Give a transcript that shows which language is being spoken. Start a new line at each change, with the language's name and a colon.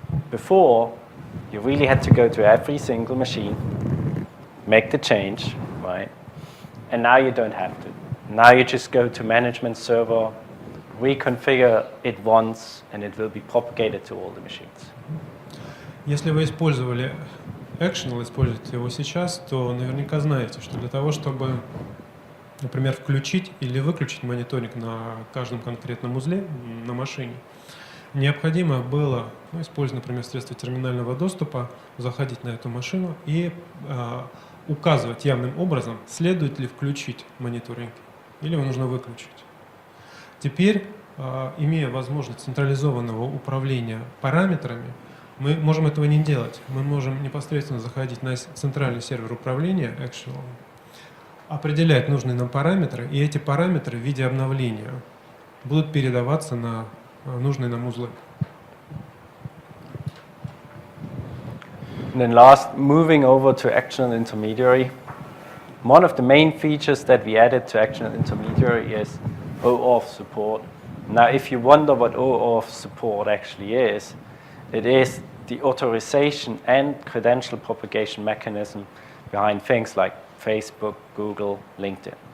English: Before, you really had to go to every single machine, make the change, right? And now you don't have to. Now you just go to management server, reconfigure it once, and it will be propagated to all the machines.
Russian: Если вы использовали Action, или используете его сейчас, то наверняка знаете, что для того, чтобы, например, включить или выключить мониторинг на каждом конкретном узле на машине, необходимо было, используя, например, средства терминального доступа, заходить на эту машину и указывать явным образом, следует ли включить мониторинг или его нужно выключить. Теперь, имея возможность централизованного управления параметрами, мы можем этого не делать. Мы можем непосредственно заходить на центральный сервер управления Actual, определять нужные нам параметры, и эти параметры в виде обновления будут передаваться на нужные нам узлы.
English: And then last, moving over to Actional Intermediary. One of the main features that we added to Actional Intermediary is OAuth support. Now, if you wonder what OAuth support actually is, it is the authorization and credential propagation mechanism behind things like Facebook, Google, LinkedIn.